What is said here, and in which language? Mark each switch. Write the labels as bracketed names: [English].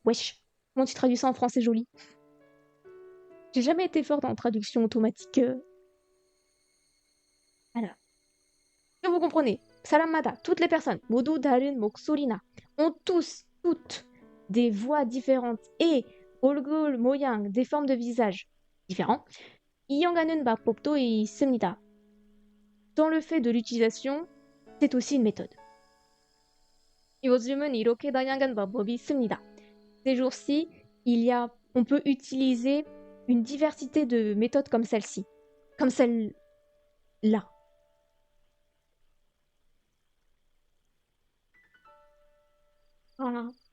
[French] Wesh, comment tu traduis ça en français joli? J'ai jamais été forte en traduction automatique. Voilà. Que vous comprenez. [Korean] 사람마다, [French] toutes les personnes, [Korean] 모두 다른 목소리나, [French] ont toutes des voix différentes et [Korean] 얼굴 모양, [French] des formes de visage différents. [Korean] 이용하는 방법도 있습니다. [French] Dans le fait de l'utilisation, c'est aussi une méthode. [Korean] 요즘은 이렇게 다양한 방법이 있습니다. [French] Ces jours-ci, on peut utiliser une diversité de méthodes comme celle-ci. Comme celle là. Voilà.